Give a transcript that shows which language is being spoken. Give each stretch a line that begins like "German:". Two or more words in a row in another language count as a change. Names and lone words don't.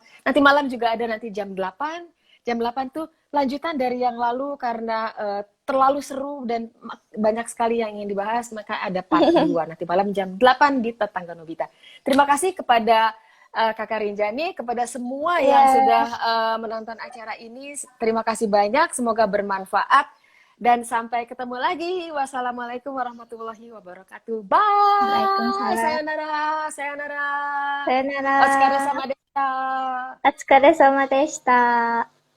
Indonesian: Nanti malam juga ada nanti jam 8. Jam 8 tuh lanjutan dari yang lalu karena terlalu seru dan banyak sekali yang ingin dibahas, maka ada part 2 nanti malam jam 8 di Tetangga Nobita. Terima kasih kepada Kakak Rinjani, kepada semua yang iya. sudah menonton acara ini. Terima kasih banyak, semoga bermanfaat. Dan sampai ketemu lagi.
Arabic: والسلام عليكم ورحمة الله وبركاته.
Indonesian: Bye.
Arabic: وعليكم السلام.
Japanese: さようなら。さようなら. Sayonara. お疲れ様 でした. お疲れ様でした。